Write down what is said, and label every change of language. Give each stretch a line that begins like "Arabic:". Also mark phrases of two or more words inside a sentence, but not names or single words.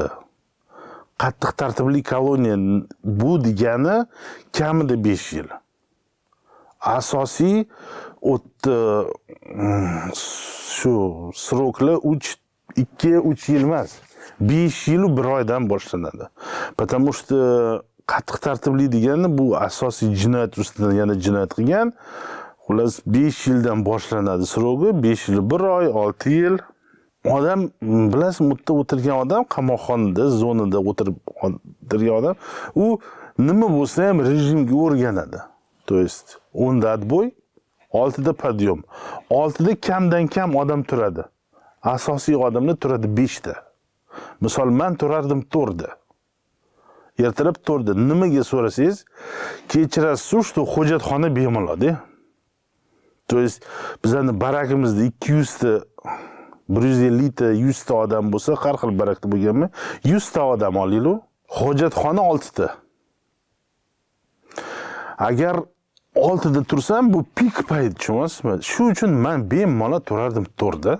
Uzbek: Qattiq tartibli koloniya bu degani kamida 5 yil. Asosiy shu sroklar 2-3 yil emas, 5 yil 1 oydan boshlanadi.
Russian: Потому что
Uzbek: qattiq tartibli degani bu asosiy jinoyat ustidan yana jinoyat qilgan. Xullas 5 yildan boshlanadi srogi, 5 yil 1 oy, 6 yil. Odam bilasiz, mudda o'tirgan odam, qamoqxonada, zonada o'tirgan odam, u nima bo'lsa ham rejimga o'rganadi.
Russian: То есть 10 da отбой, 6 da подъем.
Uzbek: 6 da kamdan kam odam turadi. Asosiy odamlar turadi 5 da. Misol men turardim 4 da. Ertalab 4 da. Nimaga so'rasangiz, kechirasiz, что hojatxona bemalol-da.
Russian: То есть
Uzbek: bizning barakimizda 200 ta 150 ta 100 ta odam bo'lsa, har xil barakda bo'lganmi? 100 ta odam olaylik, hojatxona 6 ta. Agar 6 da tursam, bu pik payt, tushunyapsizmi? Shu uchun men bemalol turardim 4 da.